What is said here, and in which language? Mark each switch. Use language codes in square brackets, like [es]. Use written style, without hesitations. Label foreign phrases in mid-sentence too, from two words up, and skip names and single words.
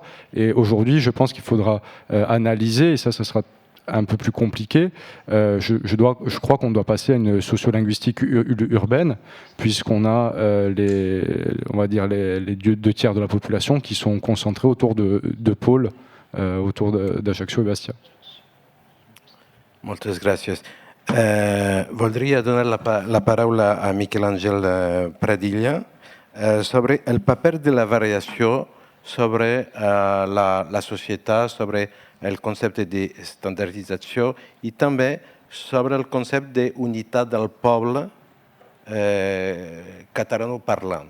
[fr] Et aujourd'hui, je pense qu'il faudra analyser, et ça sera un peu plus compliqué. Je crois qu'on doit passer à une sociolinguistique urbaine, puisqu'on a on va dire les 2 tiers de la population qui sont concentrés autour de pôles, autour d'Ajaccio et Bastia. [ca] Moltes gràcies. Voldria donar la paraula a Miquel Àngel Pradilla sobre el paper de la variació sobre la societat, sobre el concepte d'estandardització i també sobre el concepte d'unitat del poble catalanoparlant.